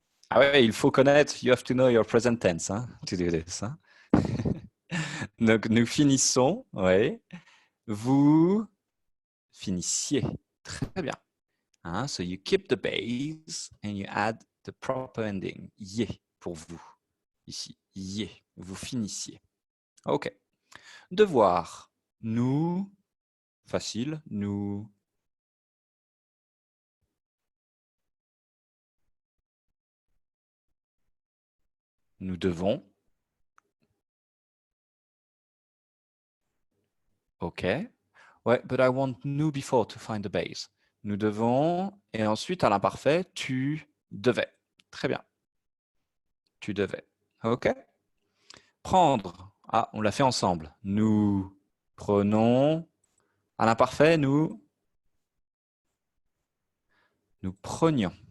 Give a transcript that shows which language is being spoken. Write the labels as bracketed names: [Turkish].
[French] Ah ouais, il faut connaître, [English] you have to know your present tense, hein, to do this. Hein. [French] Donc, nous finissons, ouais. Vous finissiez. Très bien. [English] Hein, so you keep the base and you add the proper ending. [French] Yé pour vous. Ici, yé. Vous finissiez. OK. Devoir. Nous. Facile. Nous. Nous devons. OK. [English] Ouais, but I want nous before to find the base. [French] Nous devons. Et ensuite, à l'imparfait, tu devais. Très bien. Tu devais. OK. Prendre. Ah, on l'a fait ensemble. Nous prenons. À l'imparfait, nous prenions.